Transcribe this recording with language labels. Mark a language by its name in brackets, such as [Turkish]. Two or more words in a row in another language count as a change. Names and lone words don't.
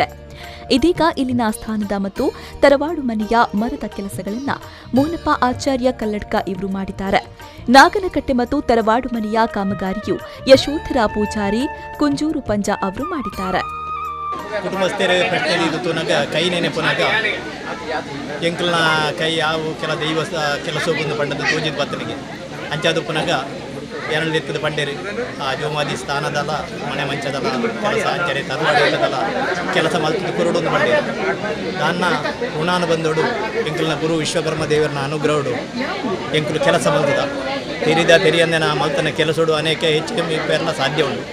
[Kannada] ಇದೀಗ ಇಲ್ಲಿನ ಸ್ಥಾನದ ಮತ್ತು ತರವಾಡು ಮನೆಯ ಮರದ ಕೆಲಸಗಳನ್ನ ಮೋನಪ್ಪ ಆಚಾರ್ಯ ಕಲ್ಲಡ್ಕ ಇವರು ಮಾಡಿದ್ದಾರೆ. ನಾಗನಕಟ್ಟೆ ಮತ್ತು ತರವಾಡು ಮನೆಯ ಕಾಮಗಾರಿಯು ಯಶೋಧರ ಪೂಜಾರಿ ಕುಂಜೂರು ಪಂಜ ಅವರು ಮಾಡಿದ್ದಾರೆ. [Tulu] ಕುಟುಂಬಸ್ಥರ ಪ್ರಶ್ನೆ ಇದು ತುನಗ ಕೈ ನೆನಪುನಾಗ ಎಂಕಲ್ನ ಕೈ ಯಾವು ಕೆಲ ದೈವ ಕೆಲಸ ಬಂದು ಪಂಡದು ತೋಜಿದ ಬತ್ತನಿಗೆ ಅಂಚಾದು ಪುನಗ ಎರಡು ಎತ್ತದ ಪಂಡೇರಿ ಆ ಜೋಮಾದಿ ಸ್ಥಾನದಲ್ಲ ಮನೆ ಮಂಚದಲ್ಲ ಕೆಲಸ ಅಂಚನೆ ತರವಾಡದಲ್ಲ ಕೆಲಸ ಮಲ್ತದ್ದು ಕುರುಡೊಂದು ಪಂಡೇರಿ ನನ್ನ ಋಣಾನು ಬಂದೋಡು ಎಂಕಲ್ನ ಗುರು ವಿಶ್ವಕರ್ಮ ದೇವರನ್ನ ಅನುಗ್ರಹಡು ಎಂಕಲು ಕೆಲಸ ಮಲ್ತದ ತೆರಿಯಂದೆ ನಾ ಮಲ್ತನ ಕೆಲಸೋಡು ಅನೇಕ ಹೆಚ್ಚು ಕಮ್ಮಿ ಪೇರ್ನ ಸಾಧ್ಯ ಉಂಟು.